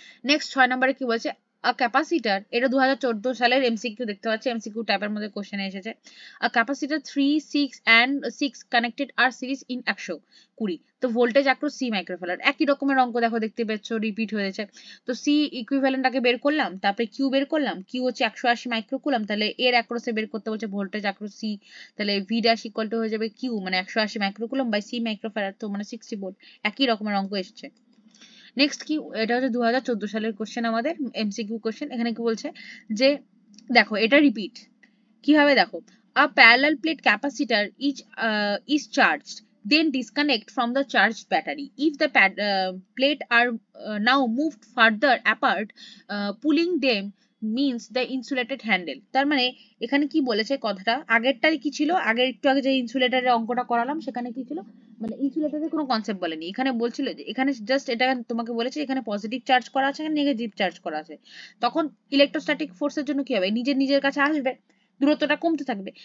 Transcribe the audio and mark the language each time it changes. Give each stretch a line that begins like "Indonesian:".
Bangla: Next 6 নম্বরে কি বলছে, আ ক্যাপাসিটার, এটা 2014 সালের এমসিকিউ দেখতে পাচ্ছি, এমসিকিউ ট্যাবের মধ্যে কোশ্চেন এসেছে, আ capacitor 3, 6 and 6 connected আর series in 120, তো ভোল্টেজ অ্যাক্রস সি মাইক্রোফ্যারাড, একই রকমের অঙ্ক দেখো দেখতে পাচ্ছ রিপিট হয়েছে, তো সি ইকুইভ্যালেন্টটাকে বের করলাম, তারপরে কিউ বের করলাম, কিউ হচ্ছে 180 মাইক্রোকুলাম, তাহলে এর অ্যাক্রসে বের করতে বলছে ভোল্টেজ অ্যাক্রস সি, তাহলে ভি ড্যাশ ইকুয়াল টু হয়ে যাবে কিউ মানে 180 মাইক্রোকুলাম বাই সি মাইক্রোফ্যারাড, তো মানে 60 ভোল্ট, একই রকমের অঙ্ক এসেছে। নেক্সট কি, এটা হচ্ছে 2014 সালের কোশ্চেন আমাদের এমসিকিউ কোশ্চেন, এখানে কি বলছে যে দেখো এটা রিপিট, কিভাবে দেখো,
English: a parallel plate capacitor is charged, then disconnect from the charged battery. If the plate are now moved further apart, pulling them means the insulated handle.
Bangla: তার মানে এখানে কি বলেছে কথাটা, আগেরটাই কি ছিল, আগের একটু আগে যে ইনসুলেটরের অঙ্কটা করালাম সেখানে কি ছিল, মানে ইনসুলেটরের কোনো কনসেপ্ট বলেনি, এখানে বলছিল যে এখানে জাস্ট এটা তোমাকে বলেছে এখানে পজিটিভ চার্জ করা আছে, এখানে নেগেটিভ চার্জ করা আছে, তখন ইলেকট্রোস্ট্যাটিক ফোর্সের জন্য কি হবে, নিজের কাছে আসবে, দূরত্বটা কমতে থাকবে।